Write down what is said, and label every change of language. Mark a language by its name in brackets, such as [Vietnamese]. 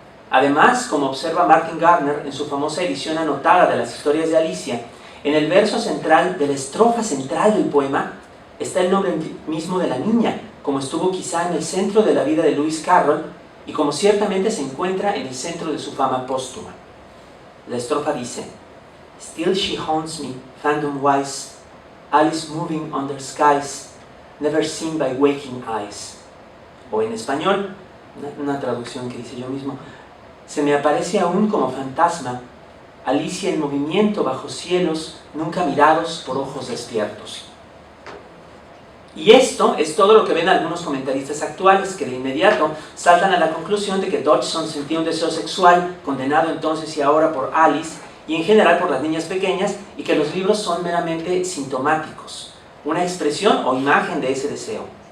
[Spanish] Además, como observa Martin Gardner en su famosa edición anotada de las historias de Alicia, en el verso central de la estrofa central del poema está el nombre mismo de la niña, como estuvo quizá en el centro de la vida de Lewis Carroll, y como ciertamente se encuentra en el centro de su fama póstuma. La estrofa dice: [English] Still she haunts me, phantom wise, Alice moving under skies, never seen by waking eyes. [Spanish] O en español, una traducción que hice yo mismo: se me aparece aún como fantasma, Alicia en movimiento bajo cielos nunca mirados por ojos despiertos. Y esto es todo lo que ven algunos comentaristas actuales, que de inmediato saltan a la conclusión de que Dodgson sentía un deseo sexual, condenado entonces y ahora por Alice, y en general por las niñas pequeñas, y que los libros son meramente sintomáticos, una expresión o imagen de ese deseo.